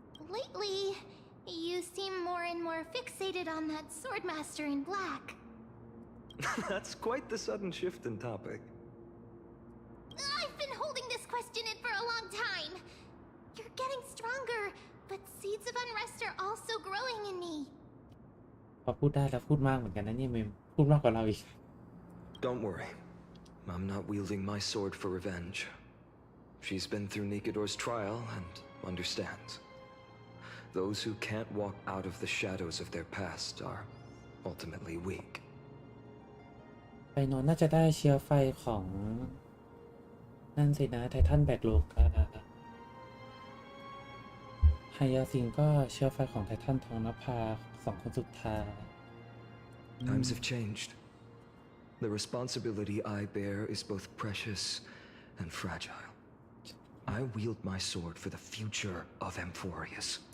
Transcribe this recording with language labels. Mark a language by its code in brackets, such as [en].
[en] Lately, you seem more and more fixated on that swordmaster in black. That's quite the sudden shift in topic. I've been holding this question in for a long time. You're getting stronger, but seeds of unrest are also growing in me. [th] พอพูดได้แล้วพูดมากเหมือนกันนะเนี่ยเมมพูดมากกว่าเราอีก [en] Don't worry. I'm not wielding my sword for revenge. She's been through Nikador's trial and understands. Those who can't walk out of the shadows of their past are ultimately weak. [th] ไปนอนน่าจะได้เชื้อไฟของนั่นสินะไททันแบกโลก ไฮยาซิงก็เชื้อไฟของไททันทองนภาสองคนสุดท้าย [en] Times have changed. The responsibility I bear is both precious and fragile. I wield my sword for the future of Amphorius.